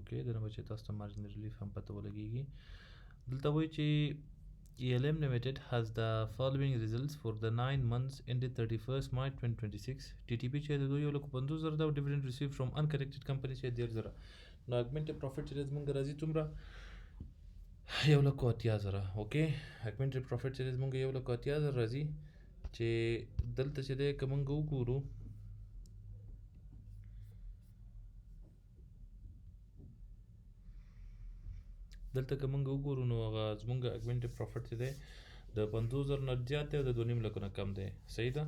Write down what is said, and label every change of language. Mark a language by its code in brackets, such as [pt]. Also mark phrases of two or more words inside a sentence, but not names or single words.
[ps] اوکې د نه به چې تاسو ته [en] marginal relief [ps] هم پته ولګېږي. دلته وایي چې [en] ELM Limited has the following results for the 9 months ended 31st March 2026. TTP [ps] چې د 2,50,000 دا او [en] dividend received from unconnected company چې 1,000. [ps] نو [en] augmented profit [ps] چې زموږ راځي څومره؟ 1,80,000. اوکې [en] augmented profit [ps] چې زموږ 1,80,000 راځي، چې دلته چې دی که موږ وګورو نو هغه زموږ [en] augmented profit [ps] چې دی د 50,000 نه زیات دی او د 2.5 لکو نه کم دی. صحیح ده.